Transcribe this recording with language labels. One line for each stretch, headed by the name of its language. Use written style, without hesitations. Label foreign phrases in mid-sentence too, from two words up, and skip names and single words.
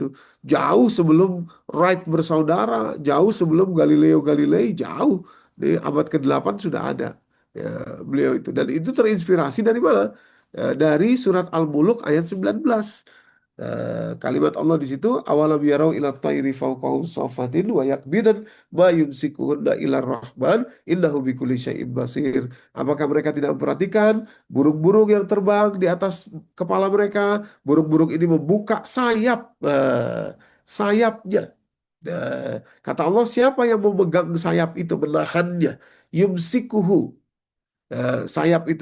Indonesian: Jauh sebelum Wright bersaudara, jauh sebelum Galileo Galilei, jauh. Di abad ke-8 sudah ada ya, beliau itu. Dan itu terinspirasi dari mana? Dari surat Al-Muluk ayat 19. Kalimat Allah di situ,
Arabic: أولم يروا إلى الطير فوقهم صافات ويقبضن ما يمسكهن إلا الرحمن إنه بكل شيء بصير.
Indonesian: Apakah mereka tidak memperhatikan burung-burung yang terbang di atas kepala mereka? Burung-burung ini membuka sayapnya. Kata Allah, siapa yang memegang sayap itu, menahannya? Yumsikuhu, sayap itu.